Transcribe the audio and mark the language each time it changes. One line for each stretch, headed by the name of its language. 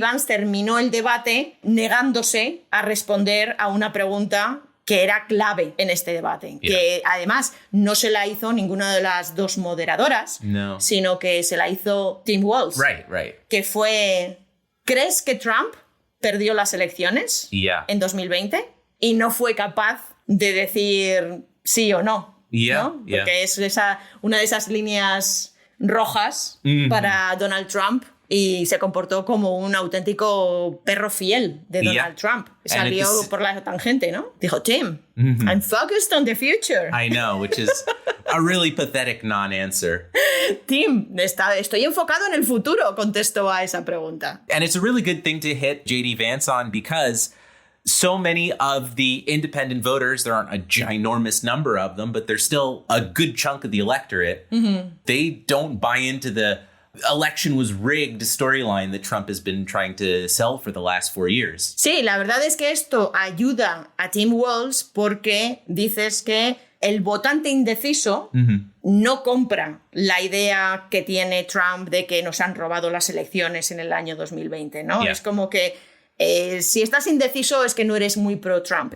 Spanish: Vance terminó el debate negándose a responder a una pregunta que era clave en este debate, que además no se la hizo ninguna de las dos moderadoras, sino que se la hizo Tim Walz, que fue, ¿crees que Trump perdió las elecciones en 2020 y no fue capaz de decir sí o no? ¿No? Porque es una de esas líneas rojas para Donald Trump y se comportó como un auténtico perro fiel de Donald Trump. Salió por la tangente, ¿no? Dijo,
English: Tim, I'm focused on the future. I know, which is a really pathetic non-answer.
Spanish: Tim, estoy enfocado en el futuro, contestó a esa pregunta.
English: And it's a really good thing to hit J.D. Vance on because so many of the independent voters, there aren't a ginormous number of them, but there's still a good chunk of the electorate. They don't buy into the election was rigged storyline that Trump has been trying to sell for the last 4 years.
Spanish: Sí, la verdad es que esto ayuda a Tim Walz porque dices que el votante indeciso no compra la idea que tiene Trump de que nos han robado las elecciones en el año 2020, ¿no? Es como que si estás indeciso es que no eres muy pro-Trump.